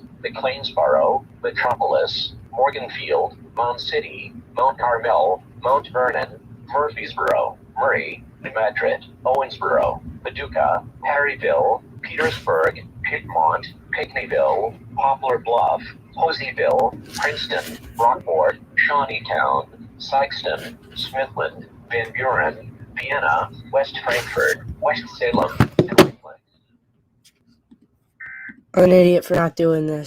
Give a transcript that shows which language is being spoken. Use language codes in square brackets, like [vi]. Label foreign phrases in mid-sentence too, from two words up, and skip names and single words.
[en] McLeansboro, Metropolis, Morganfield, Mount City, Mount Carmel, Mount Vernon, Murfreesboro, Murray, New Madrid, Owensboro, Paducah, Perryville, Petersburg, Piedmont, Pinckneyville, Poplar Bluff, Hoseaville, Princeton, Rockport, Shawneetown, Sikeston, Smithland, Van Buren, Vienna, West Frankfort, West Salem, and Lakeland. I'm an idiot for not doing this.